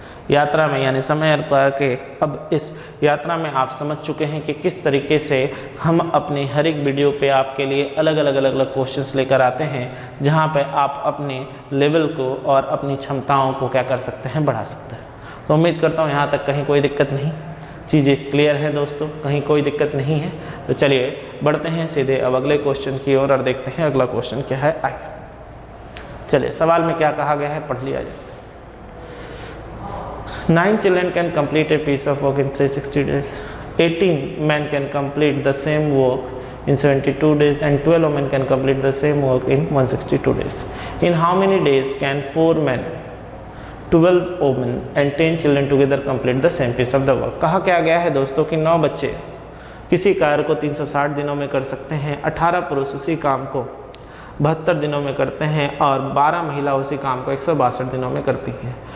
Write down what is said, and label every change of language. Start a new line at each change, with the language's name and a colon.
Hindi: यात्रा में यानी समय के अब इस यात्रा में आप समझ चुके हैं कि किस तरीके से हम अपनी हर एक वीडियो पे आपके लिए अलग अलग क्वेश्चंस लेकर आते हैं, जहां पे आप अपने लेवल को और अपनी क्षमताओं को क्या कर सकते हैं, बढ़ा सकते हैं। तो उम्मीद करता हूँ यहाँ तक कहीं कोई दिक्कत नहीं, चीज़ें क्लियर है दोस्तों, कहीं कोई दिक्कत नहीं है। तो चलिए बढ़ते हैं सीधे अब अगले क्वेश्चन की ओर और देखते हैं अगला क्वेश्चन क्या है। आइए चलिए, सवाल में क्या कहा गया है पढ़ लिया जाए।
English: 9 children can complete a piece of work in 360 days. 18 men can complete the same work in 72 days and 12 women can complete the same work in 162 days. In how many days can 4 men, 12 women and 10 children together complete the same piece of the work?
Hindi: कहा क्या गया है दोस्तों कि 9 बच्चे किसी कार्य को 360 दिनों में कर सकते हैं, 18 पुरुष उसी काम को 72 दिनों में करते हैं और 12 महिला उसी काम को 162 दिनों में करती हैं।